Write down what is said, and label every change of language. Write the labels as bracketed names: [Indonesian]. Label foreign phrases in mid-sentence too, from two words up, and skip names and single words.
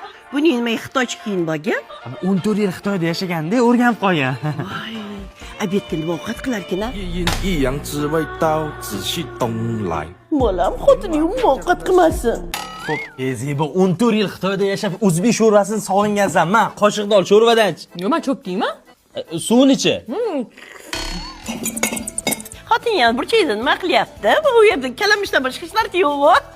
[Uzbek] buning nimaga xitoycha kiyinib olgan? 14 yil Xitoyda yashaganda o'rganib qolgan. Voy, obedga nima ovqat qilarkan-a? [Chinese] 一阴一阳之谓道，仔细东来。 [Uzbek] Bolam xotining ovqat qilmasin. Xo'p, Zebi 14 yil Xitoyda yashab o'zbek sho'rvasini sog'ingansan. Ma, qoshiqda ol, sho'rvadan ich. Nima cho'p deyman? Suvini ichi. Xotin yana burchakda nima qilyapti? Bu yerda kalamushdan boshqa hech narsa yo'q-ku.